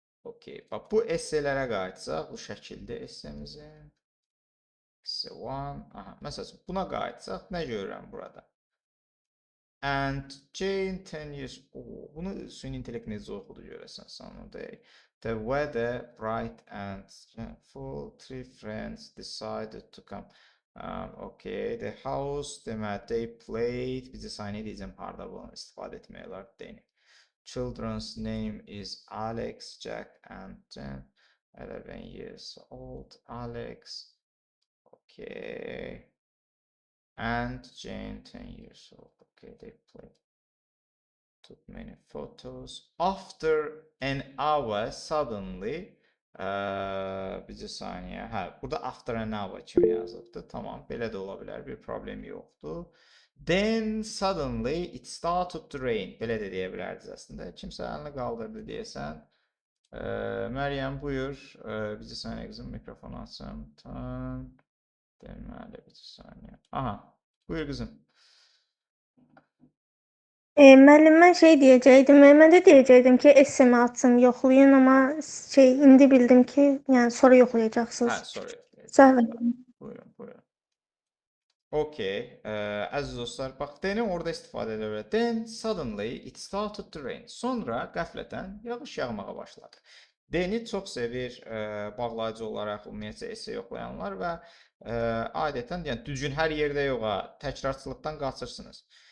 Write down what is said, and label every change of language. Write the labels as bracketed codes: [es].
[az] Okey. Bax, bu esələrə qayıtsaq, bu şəkildə esəmizin. Esse 1. Aha, məsələn, buna qayıtsaq, nə görürəm burada? [en] and Jane 10 years. [az] Oo, bunu süni intellekt necə oxudu görəsən Sunday. [en] The weather bright and full. Three friends decided to come. Okay, the house [az] demək [en] they played. [az] Bizi saniyə deyəcəm harda bunu istifadə etmək olar deyək. [en] Children's name is Alex, Jack and Jen. 11 years old. Alex. Okay. And Jane 10 years old. Okay, they played. Took many photos. After an hour suddenly [az] bir saniye. Hə, burada [en] after an hour [az] kimi yazılıbdı. Tamam, belə də ola bilər. Bir problem yoxdur. [en] Then suddenly it started to rain. [az] Belə də deyə bilərdiniz əslində. Kimsə əlini qaldırdı deyəsən. Məryəm buyur. Bir saniyə qızım, mikrofonu açım. Tamam. Deməli bir saniyə. Aha, buyur qızım. Müəllim, mən şey deyəcəkdim. Mən də deyəcəkdim ki, essemi açım, yoxlayın, amma indi bildim ki, yəni sonra yoxlayacaqsınız. Hə, sonra yoxlayacağıq. Sağ olun. Buyurun, buyurun. Okay, əziz dostlar, bax, then orada istifadə edə bilər. [en] Then suddenly it started to rain. [az] Sonra qəflətən yağış yağmağa başladı. Then-i çox sevir bağlayıcı olaraq ümumiyyətcə esse yoxlayanlar və adətən, yəni düzgün hər yerdə yoxa, təkrarçılıqdan qaçırsınız.